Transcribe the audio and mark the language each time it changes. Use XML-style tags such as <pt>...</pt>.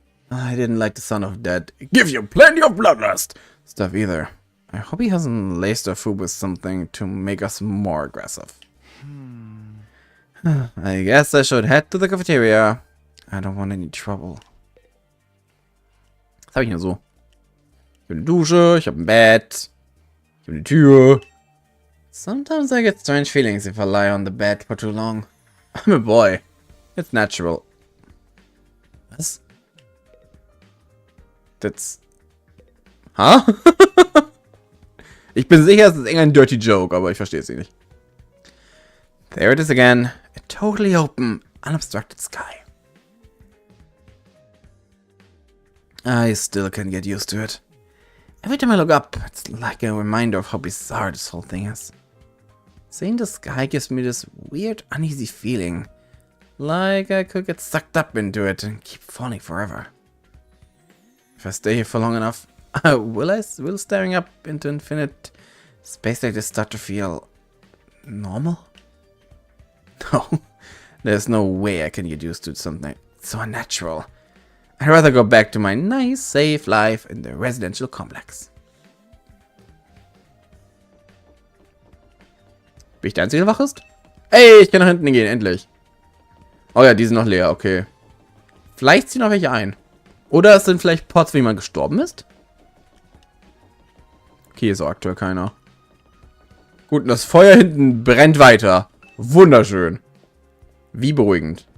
<en>I didn't like the sound of that "give you plenty of bloodlust" stuff either. I hope he hasn't laced our food with something to make us more aggressive. I guess I should head to the cafeteria. I don't want any trouble.</en> <de>Was habe ich denn so? Ich habe eine Dusche, ich habe ein Bett, ich habe eine Tür.</de> <en>Sometimes I get strange feelings if I lie on the bed for too long. I'm a boy. It's natural.</en> <de>Was?</de> <en>That's... Ha?</en> <de>Ich bin sicher, es ist irgendein dirty joke, aber ich verstehe es nicht.</de> <en>There it is again. A totally open, unobstructed sky. I still can't get used to it. Every time I look up, it's like a reminder of how bizarre this whole thing is. Seeing the sky gives me this weird, uneasy feeling. Like I could get sucked up into it and keep falling forever. If I stay here for long enough, will staring up into infinite space like this start to feel normal? No, there's no way I can get used to something so unnatural. I'd rather go back to my nice, safe life in the residential complex.</en> <de>Bin ich der Einzige, der wach ist? Ey, ich kann nach hinten gehen, endlich. Oh ja, die sind noch leer, okay. Vielleicht ziehen noch welche ein. Oder es sind vielleicht Pots, wo jemand gestorben ist? Okay, ist aktuell keiner. Gut, und das Feuer hinten brennt weiter. Wunderschön. Wie beruhigend.</de>